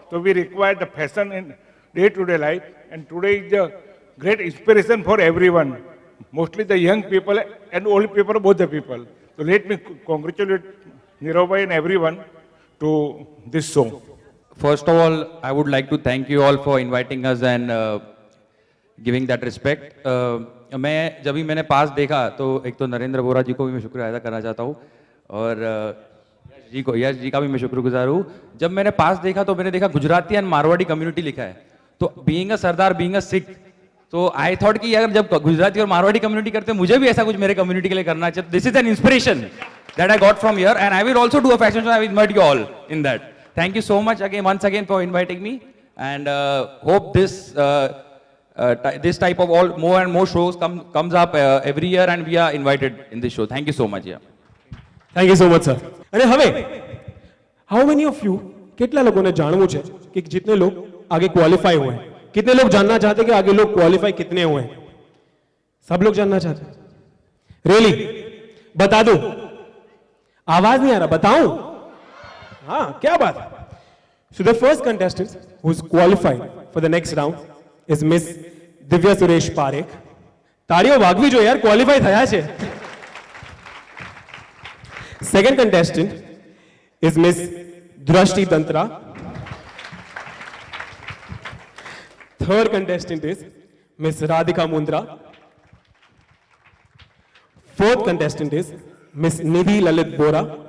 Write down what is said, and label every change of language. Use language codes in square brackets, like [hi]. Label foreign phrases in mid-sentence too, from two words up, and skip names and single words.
[en] So we require the fashion in day-to-day life, and today is a great inspiration for everyone, mostly the young people and old people, both the people. So let me congratulate Nirav and everyone to this show. First of all, I would like to thank you all for inviting us and giving that respect. [hi] मैं जब भी मैंने पास देखा तो एक तो नरेंद्र बोरा जी को भी मैं शुक्रिया अदा करना चाहता हूँ और यश जी का भी मैं शुक्रगुजार हूँ. जब मैंने पास देखा तो मैंने देखा गुजराती एंड मारवाड़ी कम्युनिटी लिखा है. तो [en] being a Sardar, being a Sikh, [hi] तो [en] I thought [hi] कि अगर जब गुजराती और मारवाड़ी कम्युनिटी करते हैं मुझे भी ऐसा कुछ मेरे कम्युनिटी के लिए करना चाहिए. [en] This is an inspiration that I got from here and I will also do a fashion show. I will invite you all in that. Thank you so much again, once again, for inviting me, and hope this type of more and more shows comes up every year, and we are invited in this show. Thank you so much. Yeah. Thank you so much, sir. [gu] અને હવે [en] how many of you [gu] કેટલા લોકોને જાણવું છે કે [hi] जितने लोग आगे क्वालिफाई हुए हैं, कितने लोग जानना चाहते हैं कि आगे लोग क्वालिफाई कितने हुए हैं? सब लोग जानना चाहते हैं? रियली? बता दूं? आवाज नहीं आ रहा, बताऊं? हाँ, क्या बात है? [en] So the first contestant who's qualified for the next round is Miss Divya Suresh Parekh. [gu] તાળીઓ વાગવી જોઈએ યાર, ક્વોલિફાઈ થયા છે. [en] Second contestant is Miss Drashti Tantra. Third contestant is Miss Radhika Mundra. Fourth contestant is Miss Nidhi Lalit Bora.